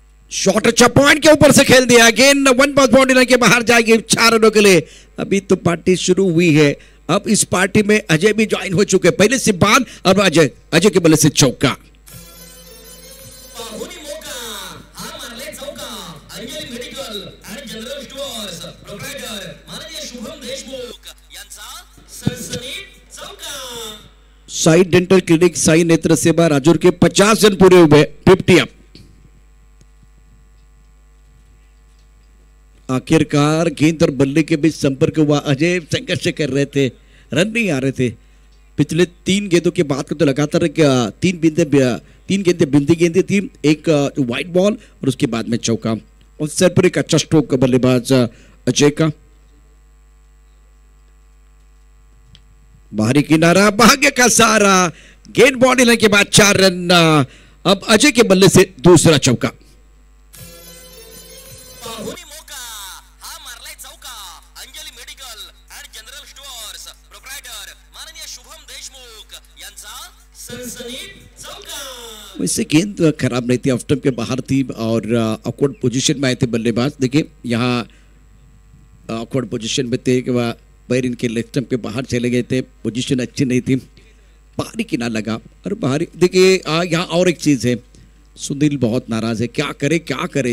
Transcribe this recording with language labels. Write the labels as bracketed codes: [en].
[hi] Shot अच्छा point के ऊपर से खेल दिया, गेंद 1 पास बाउंड्री लाइन के बाहर जाएगी 4 रनों के लिए। अभी तो पार्टी शुरू हुई है, अब इस पार्टी में अजय भी ज्वाइन हो चुके, पहले सिब्बान और अजय के बल्ले से चौका। [mr] पाहुणी मोका हा मारले चौका, अंजली मेडिकल आणि जनरल स्टोअर्स प्रोप्रायटर माननीय शुभम देशमुख यांचा सनसनीत चौका। [hi] साई डेंटल क्लिनिक, साई नेत्र सेवा, राजूर के 50 रन पूरे हुए, 50 अप। आखिरकार गेंद और बल्ले के बीच संपर्क हुआ, अजय संघर्ष कर रहे थे, रन नहीं आ रहे थे। पिछले 3 गेंदों के बाद तो लगातार 3 गेंदें बिंदी गेंदें थी, एक वाइड बॉल और उसके बाद में चौका और सर पर एक अच्छा स्ट्रोक बल्लेबाज अजय का। बाहरी किनारा, भाग्य का सहारा, गेंद बॉडी लाइन के बाद 4 रन। अब अजय के बल्ले से दूसरा चौका। [mr] पाहुणी मोका हा मारलाय चौका, अंजली मेडिकल आणि जनरल स्टोअर्स प्रोप्रायटर माननीय शुभम देशमुख यांचा सनसनीत चौका। [hi] वैसे गेंद खराब नहीं थी, ऑफ स्टंप के बाहर थी और ऑकवर्ड पोजीशन में आए थे बल्लेबाज। देखिए यहाँ ऑकवर्ड पोजीशन में थे कि वह पैर इनके लेग स्टंप के बाहर चले गए थे, पोजीशन अच्छी नहीं थी, बाहरी किनारा लगा और बाहरी। देखिए यहाँ और एक चीज है, सुनील बहुत नाराज है, क्या करे।